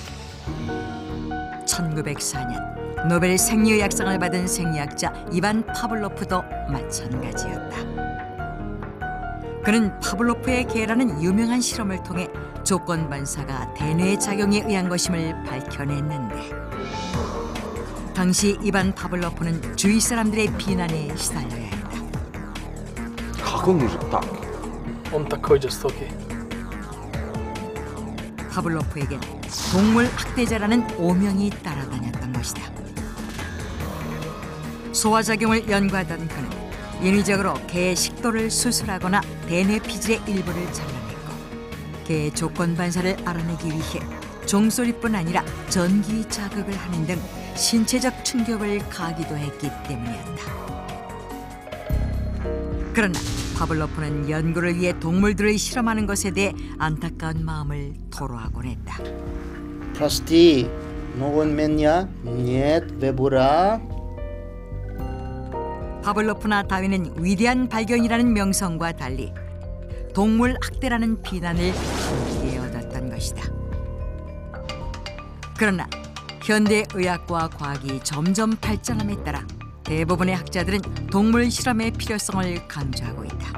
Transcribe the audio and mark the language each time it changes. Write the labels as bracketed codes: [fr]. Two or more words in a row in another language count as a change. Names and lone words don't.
[ko] 1904년 노벨 생리의학상을 받은 생리학자 이반 파블로프도 마찬가지였다. 그는 파블로프의 개라는 유명한 실험을 통해 조건 반사가 대뇌의 작용에 의한 것임을 밝혀냈는데 당시 이반 파블로프는 주위 사람들의 비난에 시달려야 했다. [ru] Как он может так? Он такой жестокий. [ko] 파블로프에겐 동물 학대자라는 오명이 따라다녔던 것이다. 소화작용을 연구하던 그는 인위적으로 개의 식도를 수술하거나 대뇌 피질의 일부를 잘라냈고 개의 조건 반사를 알아내기 위해 종소리뿐 아니라 전기 자극을 하는 등 신체적 충격을 가하기도 했기 때문이었다. 그러나 파블로프는 연구를 위해 동물들을 실험하는 것에 대해 안타까운 마음을 토로하곤 했다. [ru] Прости, но он меня нет выбора. [ko] 파블로프나 다윈은 위대한 발견이라는 명성과 달리 동물 학대라는 비난을 함께 얻었던 것이다. 그러나 현대 의학과 과학이 점점 발전함에 따라 대부분의 학자들은 동물 실험의 필요성을 강조하고 있다.